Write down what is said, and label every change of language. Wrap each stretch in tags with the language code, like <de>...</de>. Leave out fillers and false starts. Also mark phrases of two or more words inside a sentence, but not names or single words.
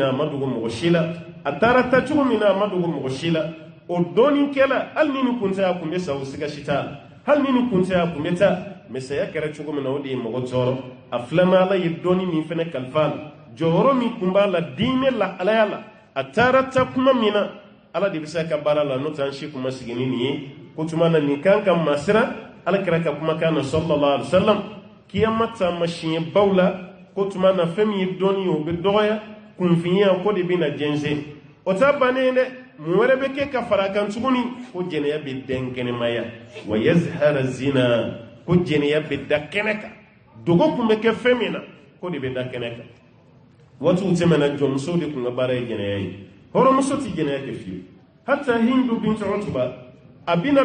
<bm>na a ma dogo mɔgɔ si la a taara ta cogo min na a ma dogo mɔgɔ si la o dɔɔninkɛla hali ni nin kun tɛ a kun bɛ sa o siga si t'a la hali ni nin kun tɛ a kun bɛ taa mɛ saya kɛra cogo min na o de ye mɔgɔ tɔɔrɔ a filanan ala ye dɔɔni min fana kalifa a la jɔyɔrɔ min kun b'a la diinɛ la alaya la a taara ta kuma min na ala de bɛ se ka baara la n'o tɛ an si kun ma sigi ni nin ye ko tuma na nin kan ka masira ala kɛra ka kumakan na</bm> <ar>صلى الله عليه و</ar> <bm>sallam kiyama taama siɲɛ baw la ko tuma na fɛn min ye dɔɔni ye o bɛ dɔgɔya kunfinya ko de bɛ na jɛnsɛn o t'a bannen ye dɛ mun wɛrɛ bɛ kɛ ka fara kan tuguni ko jɛnɛya bɛ bɛn kɛnɛmaya</bm> <ar>ويظهر الزنا</ar> <bm>ko jɛnɛya bɛ da kɛnɛ kan dogo kun bɛ kɛ fɛn min na ko de bɛ da kɛnɛ kan waatiw tɛmɛna jɔnmusow de kun ka baara ye jɛnɛya ye hɔrɔnmuso tɛ jɛnɛya kɛ fiyewu</bm> <ar>حتى هند بنت عتبة</ar> <bm>a bɛna</bm>